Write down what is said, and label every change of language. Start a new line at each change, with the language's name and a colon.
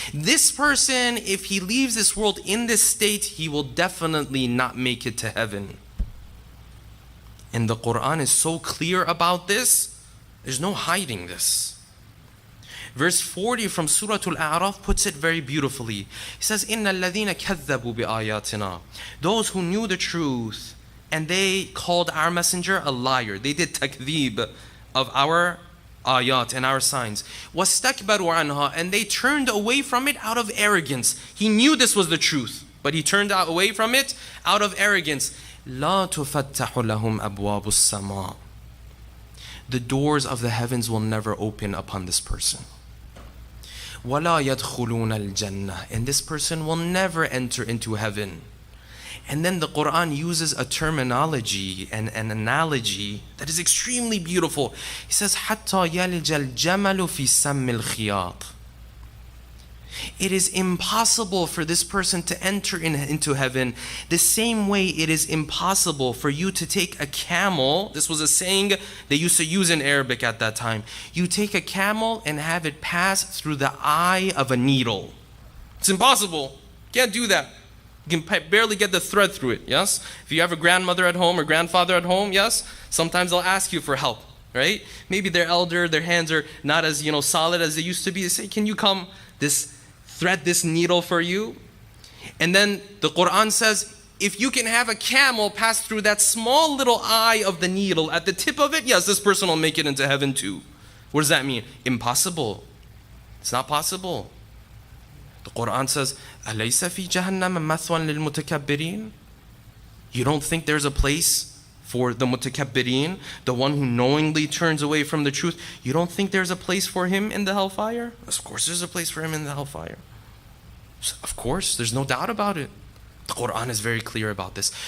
English: This person, if he leaves this world in this state, he will definitely not make it to heaven. And the Quran is so clear about this, there's no hiding this. Verse 40 from Surah Al-A'raf puts it very beautifully. He says,
Arabic: إِنَّ الَّذِينَ كَذَّبُوا بِآيَاتِنَا.
English: Those who knew the truth and they called our messenger a liar. They did takdeeb of our ayat and our signs.
Arabic: وَاسْتَكْبَرُوا عَنْهَا.
English: And they turned away from it out of arrogance. He knew this was the truth, but he turned away from it out of arrogance.
Arabic: لَا تُفَتَّحُ لَهُمْ أَبْوَابُ السَّمَاءِ.
English: The doors of the heavens will never open upon this person.
Arabic: وَلَا يَدْخُلُونَ الْجَنَّةِ.
English: And this person will never enter into heaven. And then the Quran uses a terminology and an analogy that is extremely beautiful. He says,
Arabic: حَتَّى يَلِجَ الْجَمَلُ فِي سَمِّ الْخِيَاطِ.
English: It is impossible for this person to enter into heaven the same way it is impossible for you to take a camel. This was a saying they used to use in Arabic at that time. You take a camel and have it pass through the eye of a needle. It's impossible. Can't do that. You can barely get the thread through it, yes? If you have a grandmother at home or grandfather at home, yes? Sometimes they'll ask you for help, right? Maybe they're elder, their hands are not as, solid as they used to be. They say, can you come thread this needle for you? And then the Quran says, if you can have a camel pass through that small little eye of the needle at the tip of it, yes, this person will make it into heaven too. What does that mean? Impossible. It's not possible. The Quran says,
Arabic: أَلَيْسَ فِي جَهَنَّمَ مَثْوًى لِلْمُتَكَبِّرِينَ?
English: You don't think there's a place for the mutakabbirin, the one who knowingly turns away from the truth? You don't think there's a place for him in the hellfire? Of course there's a place for him in the hellfire. Of course, there's no doubt about it. The Quran is very clear about this.